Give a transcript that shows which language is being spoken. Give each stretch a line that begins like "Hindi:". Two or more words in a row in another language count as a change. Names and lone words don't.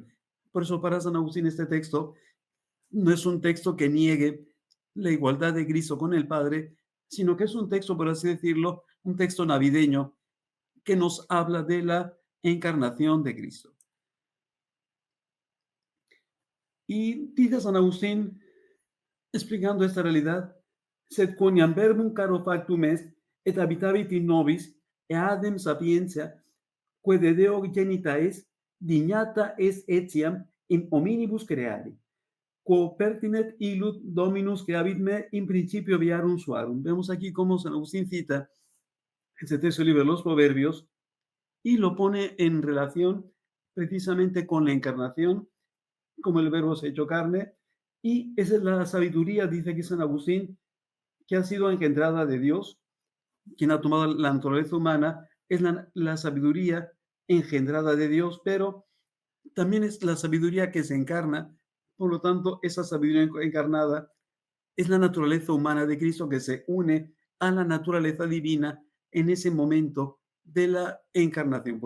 Spanish: Por eso para San Agustín este texto no es un texto que niegue la igualdad de Cristo con el Padre, sino que es un texto, por así decirlo, un texto navideño que nos habla de la encarnación de Cristo. Y dice San Agustín, explicando esta realidad,
Latin: sed quoniam verbum caro factum est, et habitavit in nobis, eadem sapientia, quae de Deo genita est, dignata est etiam in hominibus creare, quo pertinet illud Dominus creavit me in principio viarum suarum.
Spanish: Vemos aquí cómo San Agustín cita este texto del libro de los Proverbios y lo pone en relación precisamente con la encarnación, como el verbo se ha hecho carne, y esa es la sabiduría, dice aquí San Agustín, que ha sido engendrada de Dios, quien ha tomado la naturaleza humana, es la sabiduría engendrada de Dios, pero también es la sabiduría que se encarna, por lo tanto, esa sabiduría encarnada es la naturaleza humana de Cristo que se une a la naturaleza divina en ese momento de la encarnación.